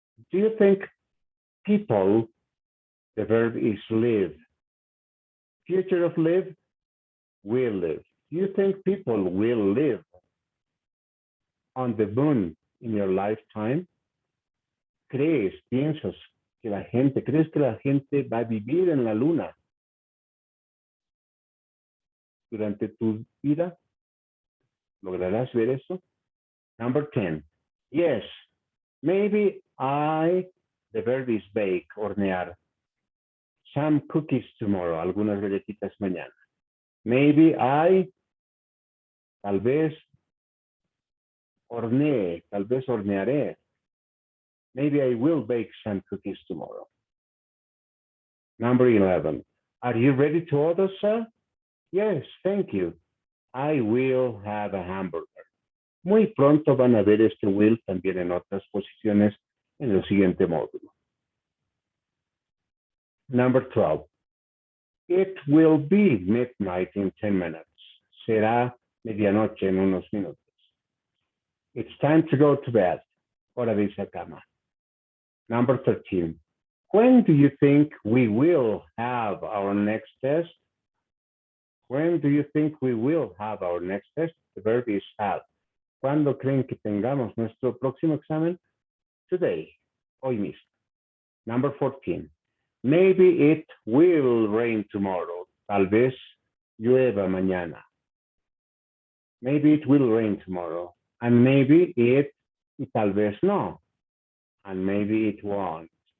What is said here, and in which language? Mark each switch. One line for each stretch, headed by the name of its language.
English: Do you think people, the verb is live. Future of live, will live. Do you think people will live on the moon in your lifetime?
Spanish: ¿Crees, piensas que crees que la gente va a vivir en la luna durante tu vida? ¿Lograrás ver eso?
English: Number 10. Yes, maybe the verb is bake, hornear. Some cookies tomorrow,
Spanish: algunas galletitas mañana.
English: Maybe
Spanish: tal vez, Horneé, tal vez hornearé.
English: Maybe I will bake some cookies tomorrow. Number 11. Are you ready to order, sir? Yes, thank you. I will have a hamburger.
Spanish: Muy pronto van a ver este will también en otras posiciones en el siguiente módulo.
English: Number 12. It will be midnight in 10 minutes.
Spanish: Será medianoche en unos minutos.
English: It's time to go to bed.
Spanish: Hora de irse a cama.
English: Number 13. When do you think we will have our next test? When do you think we will have our next test? The verb is have.
Spanish: ¿Cuándo creen que tengamos nuestro próximo examen?
English: Today.
Spanish: Hoy mismo.
English: Number 14. Maybe it will rain tomorrow.
Spanish: Tal vez llueva mañana.
English: Maybe it will rain tomorrow. And maybe it,
Spanish: y tal vez no.
English: And maybe it won't.